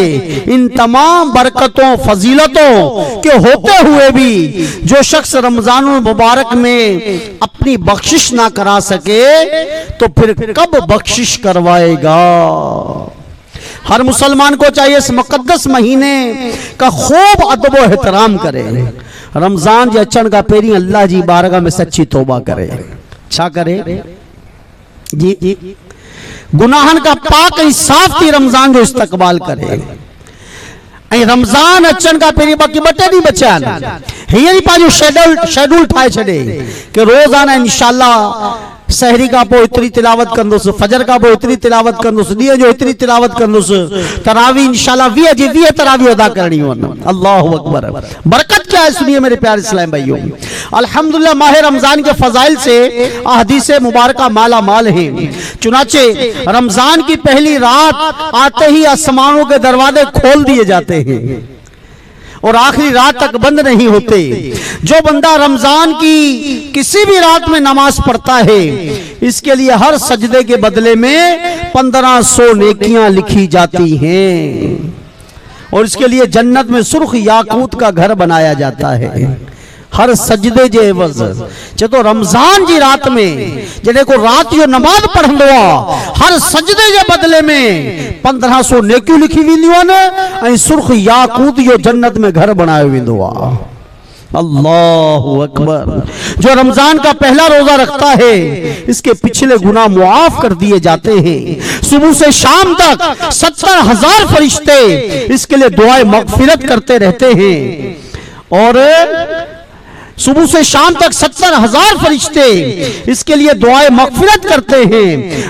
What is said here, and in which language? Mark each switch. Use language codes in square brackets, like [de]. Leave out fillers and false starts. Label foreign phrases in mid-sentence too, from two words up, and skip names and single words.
[ur] ان تمام برکتوں فضیلتوں کے ہوتے ہوئے بھی جو شخص رمضان مبارک میں اپنی بخشش نہ کرا سکے تو پھر کب بخشش کروائے گا? ہر مسلمان کو چاہیے اس مقدس مہینے کا خوب ادب و احترام کرے. [sd] रमजान जे अचण का पेरी अल्लाह जी बारगाह में सच्ची तौबा करे। छा करे जी गुनाहन का पाक ऐं साफ थी रमजान जो इस्तकबाल करे। ऐं रमजान अचण का पेरी बाकी 2 ॾींहं बचिया आहिनि। हींअर पंहिंजो शेड्यूल ठाहे छॾे कि रोज़ाना इंशाअल्लाह सहरी का पोइ एतिरी तिलावत कंदुसि, फजर का पोइ एतिरी तिलावत कंदुसि, ॾींहं जो एतिरी तिलावत कंदुसि, तरावी इंशाअल्लाह 20 जी 20 तरावी अदा करणी वञे। [ar] الله أكبر. [ur] برکت کیا ہے سنیے میرے پیارے اسلام بھائیوں۔ الحمدللہ ماہ رمضان کے فضائل سے احادیث مبارکہ مالا مال ہے. چنانچہ رمضان کی پہلی رات آتے ہی آسمانوں کے دروازے کھول دیے جاتے ہیں اور آخری رات تک بند نہیں ہوتے. جو بندہ رمضان کی کسی بھی رات میں نماز پڑھتا ہے، اس کے لیے ہر سجدے کے بدلے میں 1500 نیکیاں لکھی جاتی ہیں اور اس کے لیے جنت میں سرخ یاقوت کا گھر بنایا جاتا ہے. [sd] हर सजदे जे एवज़ जो रमजान जी रात में जॾहिं को रात जो नमाज पढ़ंदो आहे, हर सजदे जे बदले में 1500 नेकियूं लिखी वेंदियूं आहिनि ऐं सुर्ख याकूत जो जन्नत में घर बनायो वेंदो आहे। [ar] الله أكبر. [ur] جو رمضان کا پہلا روزہ رکھتا ہے، اس کے پچھلے گناہ معاف کر دیے جاتے ہیں. صبح سے شام تک 70,000 فرشتے اس کے لیے دعائے مغفرت کرتے رہتے ہیں اور صبح سے شام تک 70,000 فرشتے اس کے لیے دعائے مغفرت کرتے ہیں.